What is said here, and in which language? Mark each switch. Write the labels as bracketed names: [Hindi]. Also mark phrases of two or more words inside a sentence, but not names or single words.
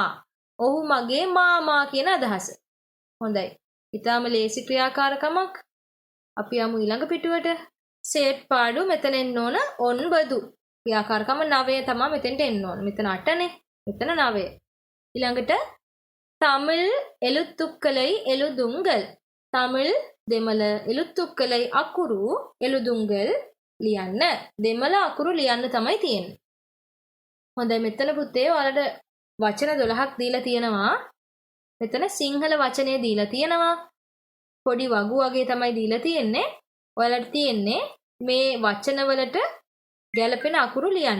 [Sinhala] ඔහු මගේ මාමා කියන අදහස. හොඳයි. ඊටාම ලේසි ක්‍රියාකාරකමක්. අපි යමු ඊළඟ පිටුවට. සෙට් පාඩු මෙතන එන්න ඕන ඔන්බදු. ක්‍රියාකාරකම 9 තමයි මෙතෙන්ට එන්න ඕන. මෙතන 8නේ. මෙතන 9. [Tamil] ඊළඟට தமிழ் எழுத்துக்களை எழுதுங்கள். தமிழ் දෙමළ எழுத்துக்களை අකුරු எழுதுங்கள் ලියන්න. [Sinhala] දෙමළ අකුරු ලියන්න තමයි තියෙන්නේ. හොඳයි මෙතන පුතේ ඔයාලට වචන 12ක් දීලා තියෙනවා. මෙතන සිංහල වචනේ දීලා තියෙනවා. පොඩි වගු වගේ තමයි දීලා තියෙන්නේ. ඔයාලට තියෙන්නේ මේ වචනවලට ගැලපෙන අකුරු ලියන්න.